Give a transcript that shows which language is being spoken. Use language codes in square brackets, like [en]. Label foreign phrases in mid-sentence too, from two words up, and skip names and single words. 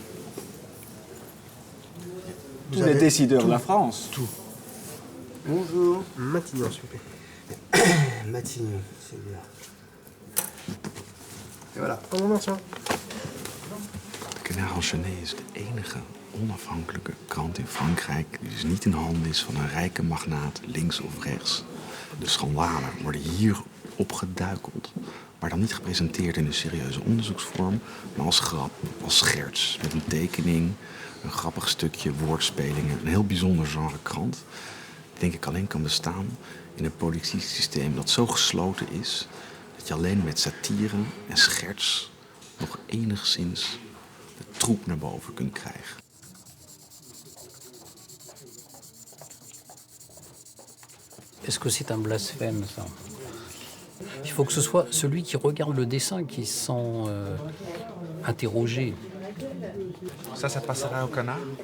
[fr] Tous les décideurs de la France. Bonjour. Matignon, s'il vous plaît. Matignon, c'est bien. Et voilà. [nl] De Canard enchaîné is de enige onafhankelijke krant in Frankrijk die dus niet in handen is van een rijke magnaat, links of rechts. De schandalen worden hier opgeduikeld, maar dan niet gepresenteerd in een serieuze onderzoeksvorm, maar als grap, als scherts, met een tekening, een grappig stukje, woordspelingen, een heel bijzonder genre krant, die denk ik alleen kan bestaan in een politiek systeem dat zo gesloten is dat je alleen met satire en scherts nog enigszins de troep naar boven kunt krijgen. [fr] Est-ce que c'est un blasphème, ça? Il faut que ce soit celui qui regarde le dessin qui se sent interrogé. Ça passera au Canard?